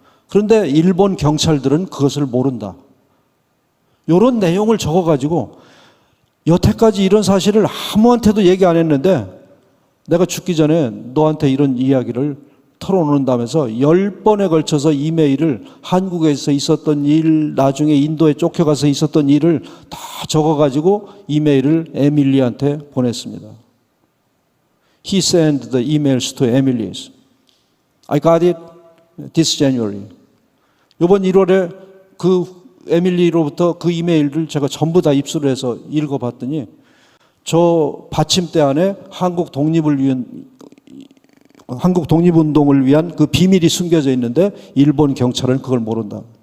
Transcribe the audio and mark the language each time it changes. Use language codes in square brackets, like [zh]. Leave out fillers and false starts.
[ko] 그런데 일본 경찰들은 그것을 모른다. 이런 내용을 적어가지고 여태까지 이런 사실을 아무한테도 얘기 안 했는데 내가 죽기 전에 너한테 이런 이야기를 털어놓는다면서 10번에 걸쳐서 이메일을 한국에서 있었던 일, 나중에 인도에 쫓겨가서 있었던 일을 다 적어가지고 이메일을 에밀리한테 보냈습니다. [en] He sent the emails to Emily. I got it this January. [ko] 이번 1월에 그 에밀리로부터 그 이메일을 제가 전부 다 입수를 해서 읽어봤더니 저 받침대 안에 한국 독립운동을 위한 그 비밀이 숨겨져 있는데 일본 경찰은 그걸 모른다.